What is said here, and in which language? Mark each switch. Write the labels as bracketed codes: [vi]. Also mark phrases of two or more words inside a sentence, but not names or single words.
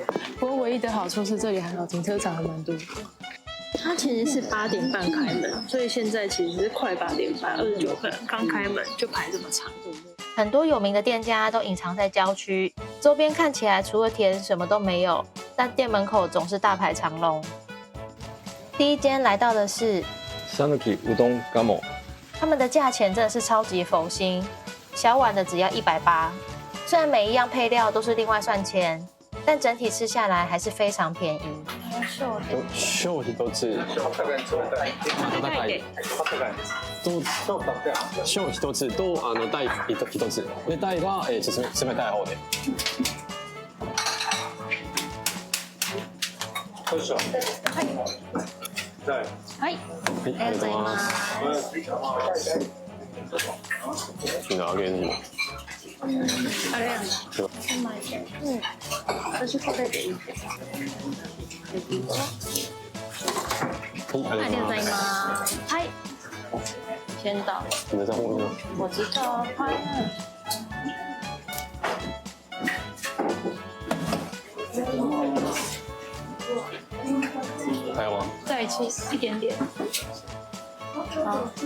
[zh] 不过唯一的好处是这里还有停车场还蛮多的。它其实是8点半开门，所以现在其实是快8点半，29分刚开门就排这么长。很多有名的店家都隐藏在郊区，周边看起来除了田什么都没有，但店门口总是大排长龙。第一间来到的是讃岐うどんガモ，他们的价钱真的是超级佛心，小碗的只要180，虽然每一样配料都是另外算钱，但整体吃下来还是非常便宜。 [ja] 小一つ温かいと小一つと大一つで大が冷たい方で。はい、ありがとうございます。 [zh] 你拿给你。 [ja] あれやん。私これでいいです。ありがとうございます。はい、 [zh] 先到。你在后面吗？我知道。はい。还有吗？再吃一点点。好，